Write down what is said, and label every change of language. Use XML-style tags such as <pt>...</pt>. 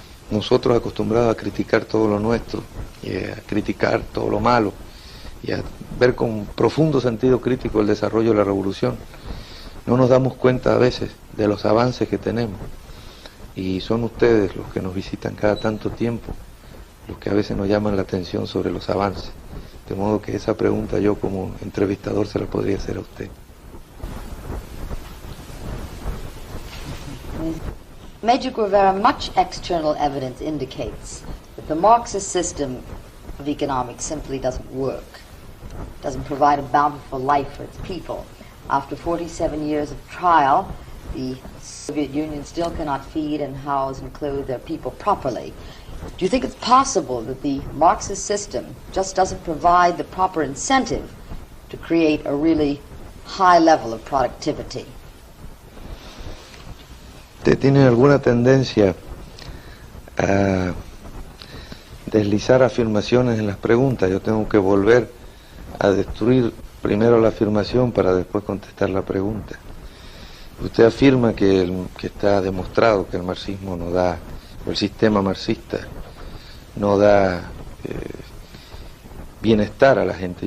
<es>Nosotros acostumbrados a criticar todo lo nuestro, y a criticar todo lo malo, y a ver con profundo sentido crítico el desarrollo de la revolución, no nos damos cuenta a veces de los avances que tenemos. Y son ustedes los que nos visitan cada tanto tiempo, los que a veces nos llaman la atención sobre los avances. De modo que esa pregunta yo como entrevistador se la podría hacer a usted.</es> <en>Major Guevara, much external evidence indicates that the Marxist system of economics simply doesn't work, doesn't provide a bountiful life for its people. After 47 years of trial, the Soviet Union still cannot feed and house and clothe their people properly. Do you think it's possible that the Marxist system just doesn't provide the proper incentive to create a really high level of productivity?</en> <es>Ustedes tienen alguna tendencia a deslizar afirmaciones en las preguntas. Yo tengo que volver a destruir primero la afirmación para después contestar la pregunta. Usted afirma que está demostrado que el marxismo no da, o el sistema marxista no da bienestar a la gente.</es>